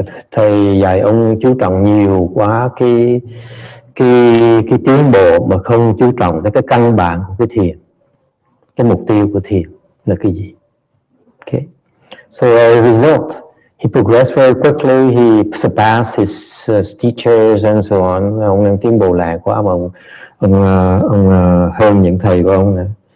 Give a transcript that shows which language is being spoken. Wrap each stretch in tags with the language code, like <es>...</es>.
<vi>Thầy dạy ông chú trọng nhiều quá cái tiến bộ mà không chú trọng tới cái căn bản của cái thiền. Cái mục tiêu của thiền là cái gì?</vi> <en>Okay. So as a result, he progressed very quickly. He surpassed his teachers and so on.</en> <vi>Ông đang tiến bộ lẹ quá mà ông hơn những thầy của ông nữa.</vi>